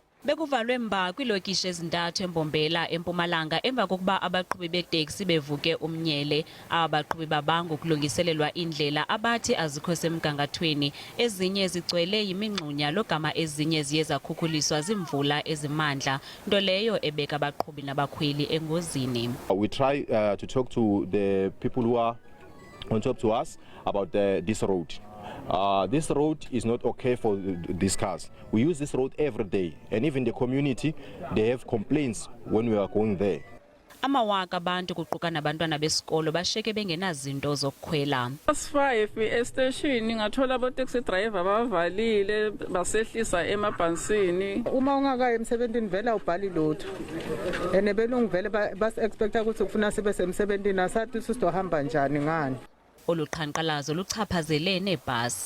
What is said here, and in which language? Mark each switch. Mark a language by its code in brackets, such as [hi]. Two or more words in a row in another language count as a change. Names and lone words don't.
[xh] Bekuvalwe mba kwiilokishi ezintathu eMbombela eMpumalanga emva kokuba abaqhubi beeteksi bevuke umnyele. Abaqhubi babanga ukulungiselelwa indlela abathi azikho semgangathweni. Ezinye zigcwele yimingxunya logama ezinye ziye zakhukhuliswa ziimvula ezimandla, nto leyo ebeka abaqhubi nabakhweli engozini. [en] We try to talk to the people who are on top to us about this road. This road is not okay for these cars. We use this road every day, and even the community, they have complaints when we are going there. [xh] Amawaka abantu kuquka nabantwana besikolo bashiyeke bengenazinto zokukhwela. [zu] As5 estation ngathola abo [en] taxi driver [zu] bavalile basehlisa emabhansini. Uma ungakayi emsebenzini vela ubhali lutho. Ene belungu vele bas expect ukuthi kufuna sibe semsebenzini asathi sizohamba njani ngani. [xh] Oluqhankqalazo luchaphazele neebhasi.